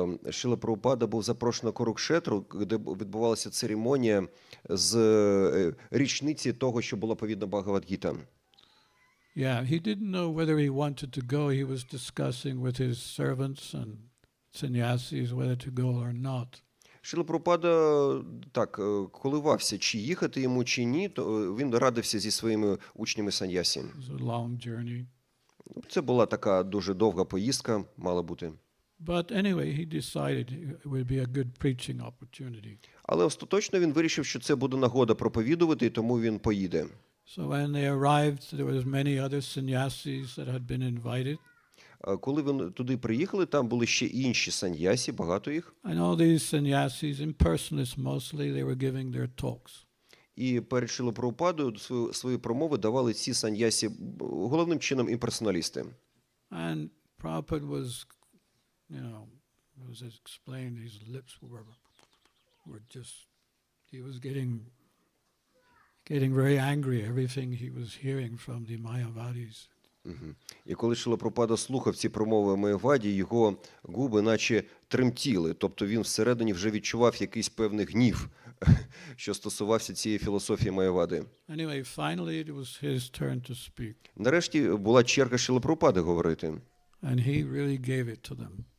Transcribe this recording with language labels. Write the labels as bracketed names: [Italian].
[Ukrainian] Шрила Прабхупада був запрошений на Курукшетру, де відбувалася церемонія з річниці того, що була повідна Бхагавад-гіта. [English] Yeah, he didn't know whether he wanted to go. He was discussing with his servants and sannyasis whether to go or not. [Ukrainian] Шрила Прабхупада так коливався, чи їхати йому, чи ні, то він радився зі своїми учнями саньясі. [English] It was a long journey. [Ukrainian] Це була така дуже довга поїздка, мала бути. [English] But anyway, he decided it would be a good preaching opportunity. [Ukrainian] Але остаточно він вирішив, що це буде нагода проповідувати, і тому він поїде. [English] So when they arrived, there was many other sannyasis that had been invited. [Ukrainian] Коли вони туди приїхали, там були ще інші саньясі, багато їх. [English] And all these sannyasis, impersonalists mostly, they were giving their talks. [Ukrainian] І перед Шрилою Прабхупадою свої промови давали ці саньясі, головним чином імперсоналісти. [English] And Prabhupada was, it was explained, his lips were just, he was getting very angry, everything he was hearing from the Mayavadis. [Ukrainian] І коли Шрила Прабхупада слухав ці промови Майяваді, його губи наче тремтіли, тобто він всередині вже відчував якийсь певний гнів, що стосувався цієї філософії Майявади. [English] Anyway, finally it was his turn to speak. [Ukrainian] Нарешті була черга Шрили Прабхупади говорити. [English] And he really gave it to them.